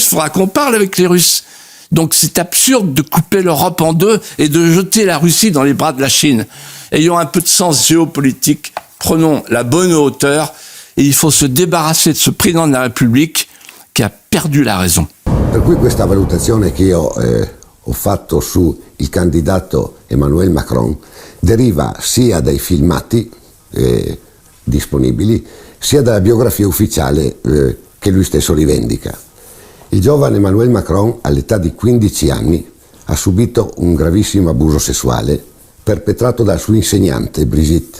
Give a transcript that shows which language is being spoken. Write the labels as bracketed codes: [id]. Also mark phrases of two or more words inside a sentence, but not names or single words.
[fr] Il faudra qu'on parle avec les Russes. Donc c'est absurde de couper l'Europe en deux et de jeter la Russie dans les bras de la Chine. Ayons un peu de sens géopolitique, prenons la bonne hauteur et il faut se débarrasser de ce président de la République qui a perdu la raison. [it] Per cui questa valutazione che io ho fatto sul candidato Emmanuel Macron deriva sia dai filmati disponibili, sia dalla biografia ufficiale che lui stesso rivendica. Il giovane Emmanuel Macron, all'età di 15 anni, ha subito un gravissimo abuso sessuale perpetrato dal suo insegnante Brigitte.